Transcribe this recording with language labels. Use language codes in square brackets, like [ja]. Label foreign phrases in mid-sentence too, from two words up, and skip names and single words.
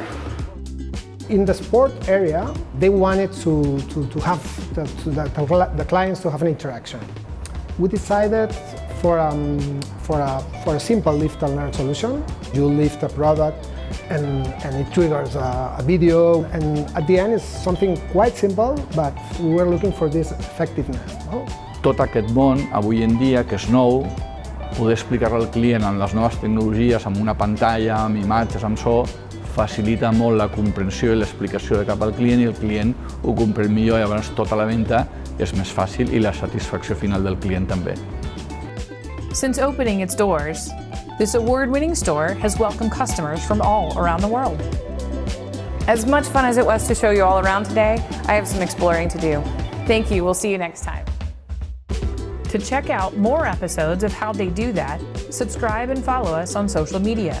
[en] In the sport area, they wanted to have the clients to have an interaction. We decided for a simple lift and learn solution. You lift a product and it triggers a video, and at the end it's something quite simple, but we were looking for this effectiveness. No? [ca] Tot aquest món, avui en dia, que és nou, poder explicar-lo al client amb les noves tecnologies, amb una pantalla, amb imatges, amb so, facilita molt la comprensió i l'explicació de cap al client i el client ho comprèn millor i llavors tota la venda és més fàcil i la satisfacció final del client també. [en] Since opening its doors, this award-winning store has welcomed customers from all around the world. As much fun as it was to show you all around today, I have some exploring to do. Thank you, we'll see you next time. To check out more episodes of how they do that, subscribe and follow us on social media.